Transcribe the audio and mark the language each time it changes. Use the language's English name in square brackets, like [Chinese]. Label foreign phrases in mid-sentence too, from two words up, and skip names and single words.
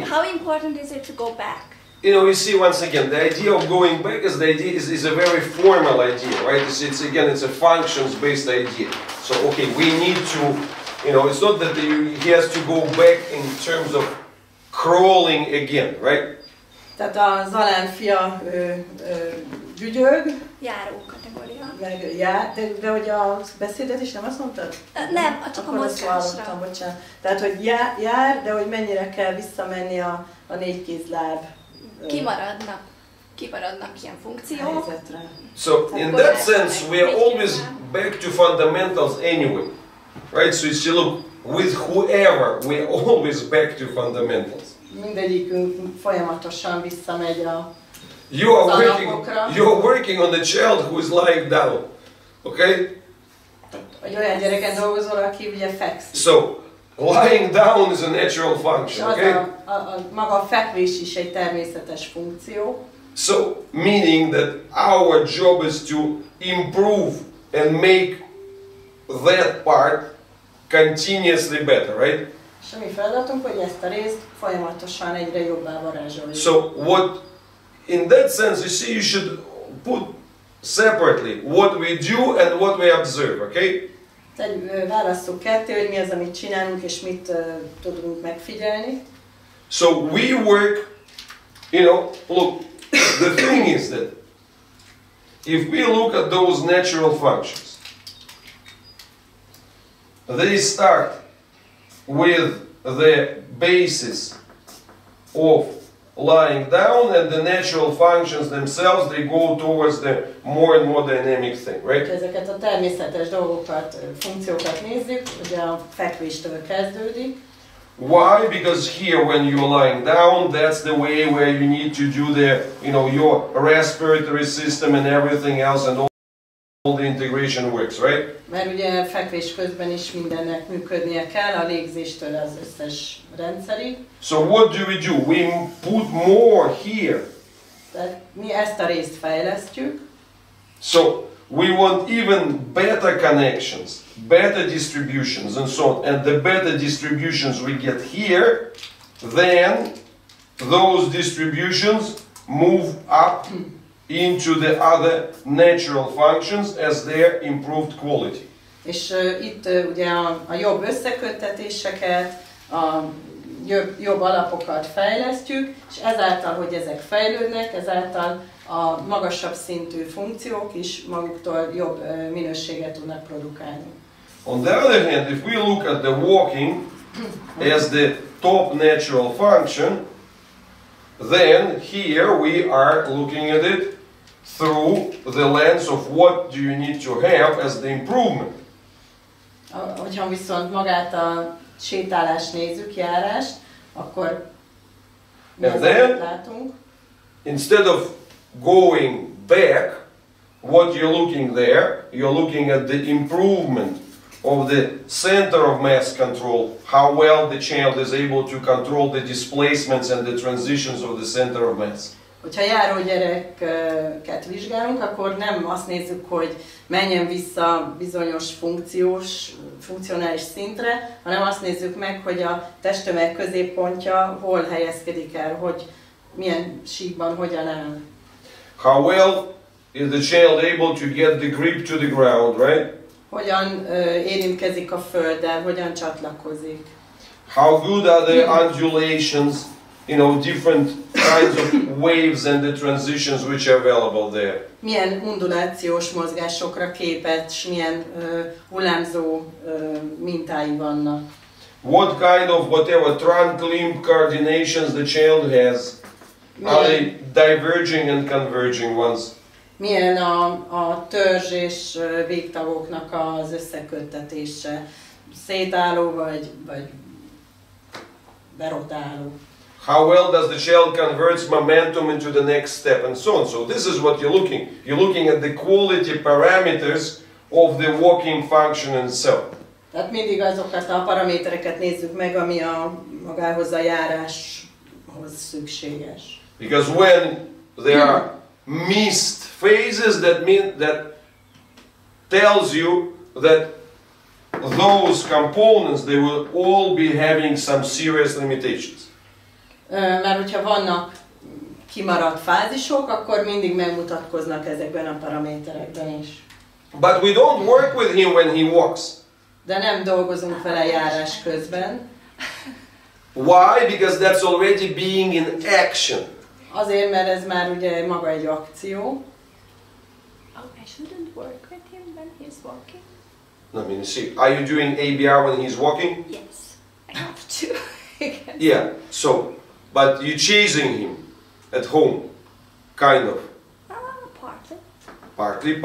[English] How important is it to go back? You see, once again, the idea of going back is a very formal idea, right? It's a functions-based idea. So, okay, we need to, it's not that he has to go back in terms of crawling again, right? [Hungarian] Tehát a Zalán fia gyügyög. Járó kategória. De hogy a beszédet is nem azt mondtad? Nem, csak a mozgásra. Bocsánat. Tehát, hogy jár, de hogy mennyire kell visszamenni a négykézláb. Kimaradnak ilyen funkciók. Helyzetre. [English] So, in that sense, we are always back to fundamentals anyway. Right? So, if you look, with whoever, we are always back to fundamentals. [Hungarian] Mindegyikünk folyamatosan visszamegy a [English] You're working on the child who is lying down, okay? [Hungarian] Egy olyan gyereken dolgozol, aki ugye fekszik. [English] So, lying down is a natural function, okay? [Hungarian] Maga a fekvés is egy természetes funkció. [English] So, meaning that our job is to improve and make that part continuously better, right? [Hungarian] És a mi feladatunk, hogy ezt a részt folyamatosan egyre jobbá varázsoljuk. [English] So, in that sense, you see, you should put separately what we do and what we observe, okay? [Hungarian] Válasszuk ketté, hogy mi az, amit csinálunk, és mit tudunk megfigyelni. [English] So, we work, look, the thing is that if we look at those natural functions, they start with the basis of lying down, and the natural functions themselves, they go towards the more and more dynamic thing, right? [Hungarian] Ezeket a természetes dolgokat, funkciókat nézzük, ugye a fekvéstől kezdődik. [English] Why? Because here when you're lying down, that's the way where you need to do the, your respiratory system and everything else, and all the integration works, right? [Hungarian] Mert ugye fekvés közben is mindennek működnie kell, a légzéstől az összes rendszerig. [English] So what do? We put more here. [Hungarian] Tehát mi ezt a részt fejlesztjük. [English] So we want even better connections, better distributions and so on. And the better distributions we get here, then those distributions move up into the other natural functions as their improved quality. [Hungarian] És itt ugye a jobb összeköttetéseket, a jobb alapokat fejlesztjük, és ezáltal, hogy ezek fejlődnek, ezáltal a magasabb szintű funkciók is maguktól jobb minőséget tudnak produkálni. [English] On the other hand, if we look at the walking as the top natural function, then here we are looking at it through the lens of what do you need to have as the improvement. [Hungarian] Hogyha viszont magát a sétálást nézzük, járást, akkor mi az, amit látunk? [English] Instead of going back, what you're looking there, you're looking at the improvement of the center of mass control, how well the child is able to control the displacements and the transitions of the center of mass. [Hungarian] Hogyha járógyereket vizsgálunk, akkor nem azt nézzük, hogy menjen vissza bizonyos funkcionális szintre, hanem azt nézzük meg, hogy a testtömeg középpontja hol helyezkedik el, hogy milyen síkban, hogyan áll. [English] How well is the child able to get the grip to the ground, right? [Hungarian] Hogyan érintkezik a földdel, hogyan csatlakozik. [English] How good are the undulations, different kinds of waves and the transitions which are available there. [Hungarian] Milyen undulációs mozgásokra képes, milyen hullámzó mintái vannak. [English] What kind of whatever trunk limb coordinations the child has. Are they diverging and converging ones? [Hungarian] Milyen a törzs és végtagoknak az összeköttetése, szétálló vagy berotáló. [English] How well does the child converts momentum into the next step and so on. So this is what you're looking. You're looking at the quality parameters of the walking function itself. [Hungarian] Tehát mindig azokat a paramétereket nézzük meg, ami magához a járáshoz szükséges. [English] Because when there are missed phases, that tells you that those components, they will all be having some serious limitations. [Hungarian] Mert hogyha vannak kimaradt fázisok, akkor mindig megmutatkoznak ezekben a paraméterekben is. [English] But we don't work with him when he walks. [Hungarian] De nem dolgozunk vele járás közben. [English] Why? Because that's already being in action. [Hungarian] Azért, mert ez már ugye maga egy akció. [English] Oh, I shouldn't work with him when he's walking? I mean, see, are you doing ABR when he's walking? Yes, I have to. Yeah, so, but you're chasing him at home, kind of. Partly.